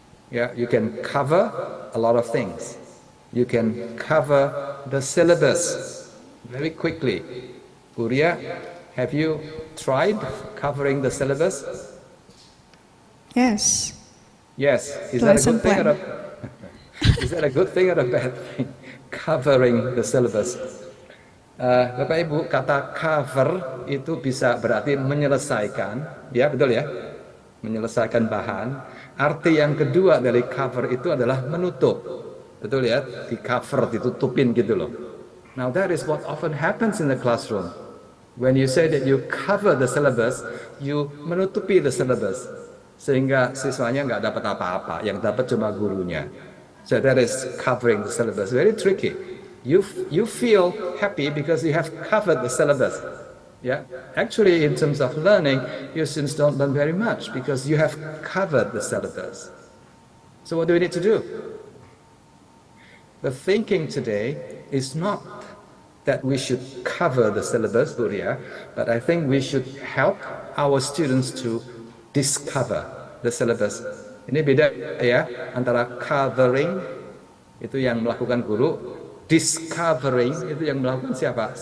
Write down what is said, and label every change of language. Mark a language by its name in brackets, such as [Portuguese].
[English] Yeah, you can cover a lot of things. You can cover the syllabus very quickly. Buria, have you tried covering the syllabus? Yes. Yes. Is that a good thing or is that a good thing or a bad thing? Covering the syllabus. [Indonesian] Bapak Ibu, kata cover itu bisa berarti menyelesaikan, ya betul ya? Menyelesaikan bahan. Arti yang kedua dari cover itu adalah menutup. Betul ya? Di cover, ditutupin gitu loh. [English] Now that is what often happens in the classroom. When you say that you cover the syllabus, you [Indonesian] menutupi [English] the syllabus. [Indonesian] Sehingga siswanya nggak dapat apa-apa, yang dapat cuma gurunya. [English] So that is covering the syllabus. Very tricky. You feel happy because you have covered the syllabus. Yeah, actually, in terms of learning, your students don't learn very much because you have covered the syllabus. So what do we need to do? The thinking today is not that we should cover the syllabus, Buria, but I think we should help our students to discover the syllabus. [Indonesian] Ini beda ya, antara covering itu yang melakukan guru, discovering itu yang melakukan siapa?